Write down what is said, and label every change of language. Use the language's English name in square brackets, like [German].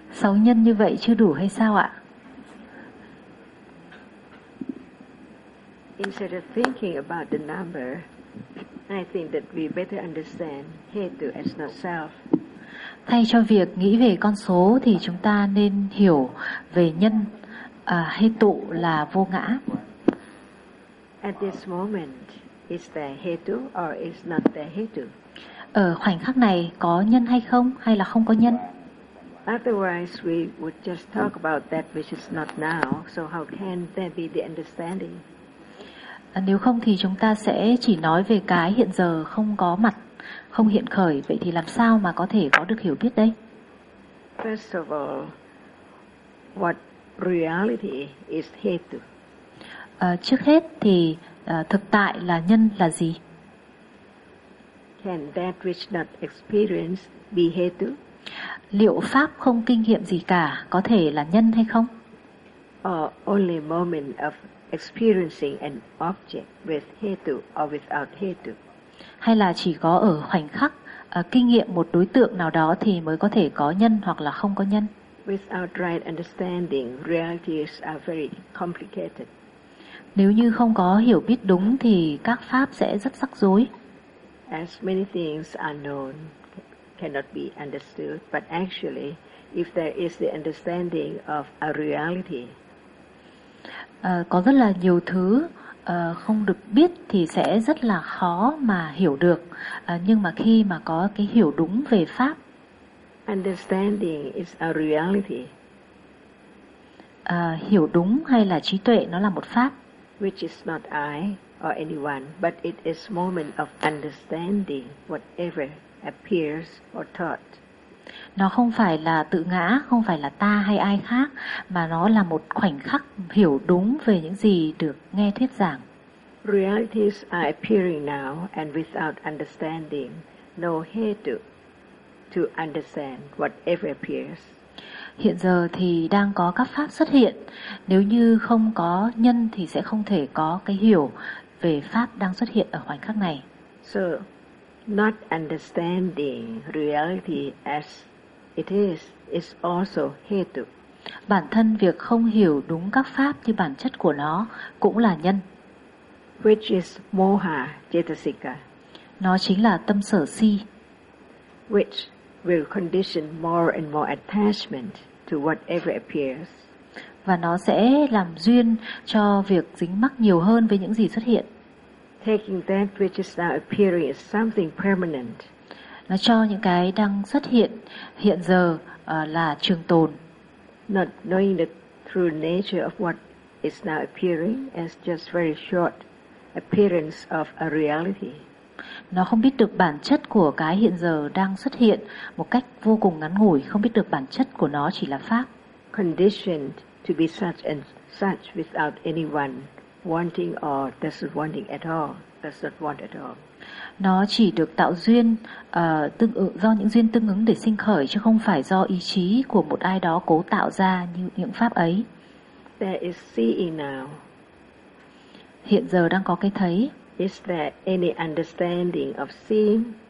[Vietnamese] Sáu nhân như vậy chưa đủ hay sao ạ? [English] Instead of thinking about the number, I think that we better understand hetu as not self. [Vietnamese] Thay cho việc nghĩ về con số thì chúng ta nên hiểu về nhân, hetu là vô ngã. [English] At this moment, is there hetu or is not there hetu? [Vietnamese] Ở khoảnh khắc này có nhân hay không, hay là không có nhân? [English] Otherwise, we would just talk about that which is not now. So how can there be the understanding? [Vietnamese] Nếu không thì chúng ta sẽ chỉ nói về cái hiện giờ không có mặt, không hiện khởi. Vậy thì làm sao mà có thể có được hiểu biết đây? [English] First of all, what reality is hetu? [Vietnamese] Trước hết thì thực tại là nhân là gì? [English] Can that which not experience be hetu? [Vietnamese] Liệu pháp không kinh nghiệm gì cả có thể là nhân hay không? [English] Only moment of experiencing an object with hetu or without hetu. [Vietnamese] Hay là chỉ có ở khoảnh khắc kinh nghiệm một đối tượng nào đó thì mới có thể có nhân hoặc là không có nhân. [English] Without right understanding, realities are very complicated. [Vietnamese] Nếu như không có hiểu biết đúng thì các pháp sẽ rất rắc rối. [English] As many things are known cannot be understood, but actually if there is the understanding of a reality, [Vietnamese] Có rất là nhiều thứ không được biết thì sẽ rất là khó mà hiểu được. Nhưng mà khi mà có cái hiểu đúng về pháp, [English] understanding is a reality. [Vietnamese] Hiểu đúng hay là trí tuệ nó là một pháp. [English] Which is not I or anyone, but it is moment of understanding whatever appears or thought. [Vietnamese] Nó không phải là tự ngã, không phải là ta hay ai khác, mà nó là một khoảnh khắc hiểu đúng về những gì được nghe thuyết giảng. [English] Realities are appearing now, and without understanding, no hetu to understand whatever appears. [Vietnamese] Hiện giờ thì đang có các pháp xuất hiện. Nếu như không có nhân thì sẽ không thể có cái hiểu về pháp đang xuất hiện ở khoảnh khắc này. [English] So, not understanding reality as it is also hetu. [Vietnamese] Bản thân việc không hiểu đúng các pháp như bản chất của nó cũng là nhân. [English] Which is moha cetasika. [Vietnamese] Nó chính là tâm sở si. [English] Which will condition more and more attachment to whatever appears. [Vietnamese] Và nó sẽ làm duyên cho việc dính mắc nhiều hơn với những gì xuất hiện. [English] Taking that which is now appearing as something permanent. [Vietnamese] Nó cho những cái đang xuất hiện hiện giờ là trường tồn. [English] Not knowing the true nature of what is now appearing as just very short appearance of a reality. [Vietnamese] Nó không biết được bản chất của cái hiện giờ đang xuất hiện một cách vô cùng ngắn ngủi, không biết được bản chất của nó chỉ là pháp. [English] Conditioned to be such and such without anyone wanting or doesn't wanting at all, does not want at all. [Vietnamese] nó chỉ được tạo duyên tương ứng, do những duyên tương ứng để sinh khởi, chứ không phải do ý chí của một ai đó cố tạo ra như những pháp ấy. [English] There is seeing now. [Vietnamese] Hiện giờ đang có cái thấy. [English] Is there any understanding of seeing?